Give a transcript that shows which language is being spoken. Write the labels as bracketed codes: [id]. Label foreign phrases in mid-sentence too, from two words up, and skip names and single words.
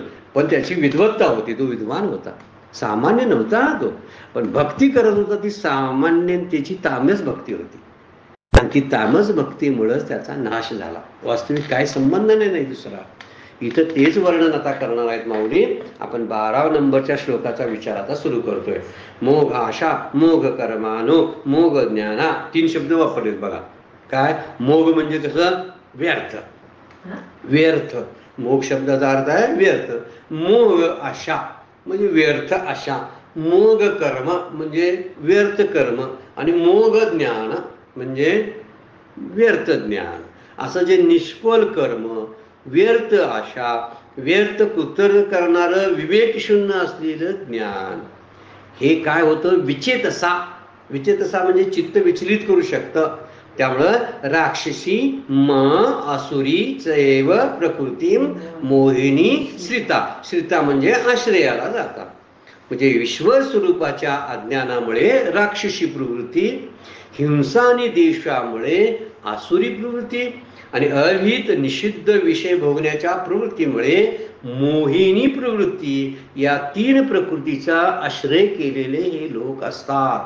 [mr] पण त्याची विद्वत्ता होती, तो विद्वान होता, सामान्य नव्हता तो. पण भक्ती करत होता ती सामान्य, त्याची तामस भक्ती होती आणि ती तामस भक्तीमुळेच त्याचा नाश झाला. वास्तविक काय संबंध नाही दुसरा. इथं तेच वर्णन आता करणार आहेत माऊली. आपण 12 नंबरच्या श्लोकाचा विचार आता सुरू करतोय. [sa] मोघ आशा, मोघ कर्मानो, मोघ ज्ञाना. [mr] 3 शब्द वापरलेत बघा. काय मोघ म्हणजे कसं, व्यर्थ, व्यर्थ. मोघ शब्दाचा अर्थ आहे व्यर्थ. मोघ आशा म्हणजे व्यर्थ आशा, मोघ कर्म म्हणजे व्यर्थ कर्म आणि मोघ ज्ञान म्हणजे व्यर्थ ज्ञान. असं जे निष्फळ कर्म, व्यर्थ आशा, व्यर्थ कुतर करणारं विवेकशून्य असलेलं ज्ञान, हे काय होतं, विचेतसा. विचेतसा म्हणजे चित्त विचलित करू शकतं. [sa] त्यामुळं राक्षसी म असुरी चैव प्रकृती मोहिनी श्रिता. [mr] श्रिता म्हणजे आश्रयाला जातात. म्हणजे ईश्वर स्वरूपाच्या अज्ञानामुळे राक्षसी प्रवृत्ती, हिंसा आणि देशामुळे आसुरी प्रवृत्ती आणि अहित निषिद्ध विषय भोगण्याच्या प्रवृत्तीमुळे मोहिनी प्रवृत्ती, या 3 प्रकृतीचा आश्रय केलेले हे लोक असतात.